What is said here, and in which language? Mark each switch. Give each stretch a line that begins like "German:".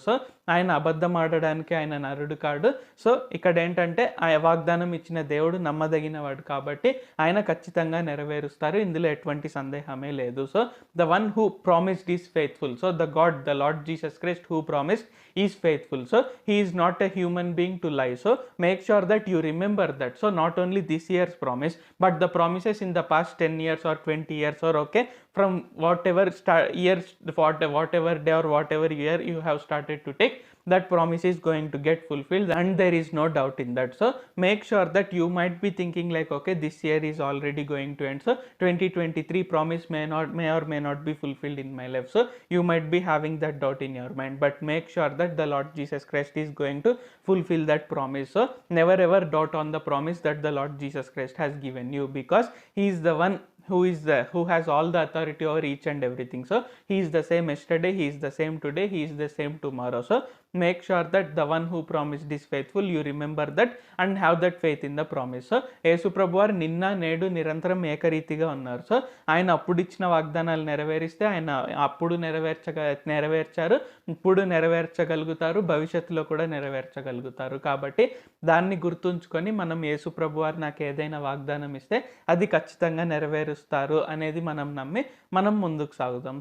Telugu: So ఆయన అబద్ధం ఆడడానికి ఆయన నరుడు కాడు. సో ఇక్కడ ఏంటంటే ఆ వాగ్దానం ఇచ్చిన దేవుడు నమ్మదగినవాడు కాబట్టి ఆయన ఖచ్చితంగా నెరవేరుస్తారు, ఇందులో ఎటువంటి సందేహమే లేదు.
English: So the one who promised is faithful. So the lord Jesus Christ who promised is faithful. So he is not a human being to lie. So make sure that you remember that. So not only this year's promise, but the promises in the past 10 years or 20 years or okay, from whatever years, whatever day or whatever year you have started to take, that promise is going to get fulfilled and there is no doubt in that. So make sure that you might be thinking like, okay, this year is already going to end, so 2023 promise may or may not be fulfilled in my life. So you might be having that doubt in your mind, but make sure that the Lord Jesus Christ is going to fulfill that promise. So never ever doubt on the promise that the Lord Jesus Christ has given you, because he is the one who has all the authority over each and everything. So he is the same yesterday, he is the same today, he is the same tomorrow. So make sure that the one who promised is faithful, you remember that and have that faith in the promise.
Telugu: So యేసు ప్రభువారు నిన్న నేడు నిరంతరం ఏకరీతిగా ఉన్నారు. So ఆయన అప్పుడు ఇచ్చిన వాగ్దానాలు నెరవేరిస్తే ఆయన అప్పుడు నెరవేర్చారు, ఇప్పుడు నెరవేర్చగలుగుతారు, భవిష్యత్తులో కూడా నెరవేర్చగలుగుతారు. కాబట్టి దాన్ని గుర్తుంచుకొని మనం యేసు ప్రభువారు నాకు ఏదైనా వాగ్దానం ఇస్తే అది ఖచ్చితంగా నెరవేరుస్తారు అనేది మనం నమ్మి మనం ముందుకు సాగుతాం.